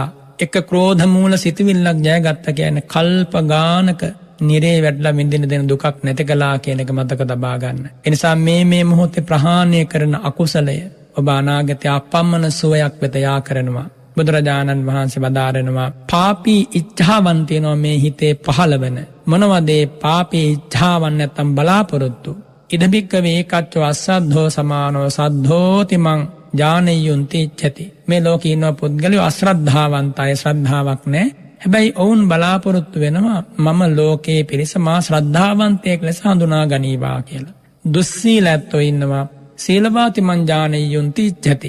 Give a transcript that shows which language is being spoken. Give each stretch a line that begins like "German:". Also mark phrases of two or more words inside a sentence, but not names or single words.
Sinhala: එක ක්‍රෝධ මූල සිතවිල්ලක් ජයගත්තා කියන්නේ කල්ප ගානක නිරේ වැටලා විඳින දෙන දුකක් නැති කළා කියන එක මතක තබා ගන්න. ඒ නිසා මේ මොහොතේ ප්‍රහාණය කරන අකුසලය ඔබ අනාගතයේ අපම්මන සුවයක් වෙත යා කරනවා. බුදුරජාණන් වහන්සේ වදාරනවා පාපී ඉච්ඡාවන් තියෙනවා මේ හිතේ පහළවන. මොනවද ඒ පාපී ඉච්ඡාවන් නැත්තම් බලාපොරොත්තු?
Pali: ඉදබික්කවේ ඒකච්චෝ අස්සද්ධෝ සමානෝ සද්ධෝති මං ඥානෙයුන්ති ඉච්ඡති.
Sinhala: මේ ලෝකේ ඉන්න පුද්ගලයෝ අශ්‍රද්ධාවන්තයි, ශ්‍රද්ධාවක් නැහැ. හැබැයි ඔවුන් බලාපොරොත්තු වෙනවා මම ලෝකයේ පිරිස මා ශ්‍රද්ධාවන්තයෙක් ලෙස හඳුනා ගනීවා කියලා.
Pali: දුස්සීලැත්තෝ ඉන්නවා සීලවාති මං ඥානෙයුන්ති ඉච්ඡති.